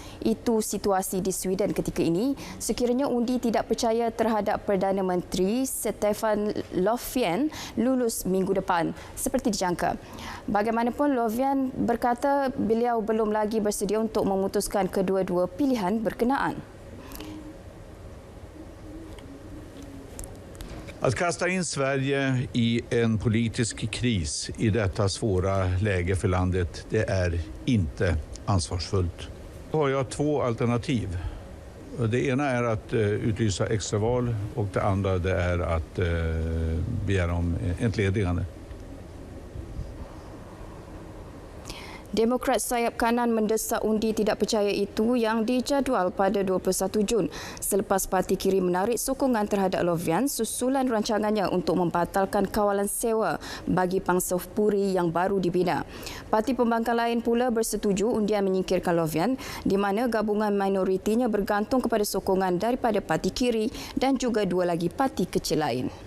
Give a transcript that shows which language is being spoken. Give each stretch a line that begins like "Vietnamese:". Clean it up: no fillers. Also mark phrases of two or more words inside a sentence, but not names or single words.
Malay: Itu situasi di Sweden ketika ini sekiranya undi tidak percaya terhadap Perdana Menteri Stefan Löfven lulus minggu depan seperti dijangka. Bagaimanapun, Löfven berkata beliau belum lagi bersedia untuk memutuskan kedua-dua pilihan berkenaan.
Swedish: Att kasta in Sverige i en politisk kris i detta svåra läge för landet, det är inte ansvarsfullt. Då har jag två alternativ. Det ena är att utlysa extraval och det andra det är att begära om entledigande.
Malay: Demokrat sayap kanan mendesak undi tidak percaya itu yang dijadual pada 21 Jun selepas parti kiri menarik sokongan terhadap Löfven susulan rancangannya untuk membatalkan kawalan sewa bagi pangsa puri yang baru dibina. Parti pembangkang lain pula bersetuju undian menyingkirkan Löfven di mana gabungan minoritinya bergantung kepada sokongan daripada parti kiri dan juga dua lagi parti kecil lain.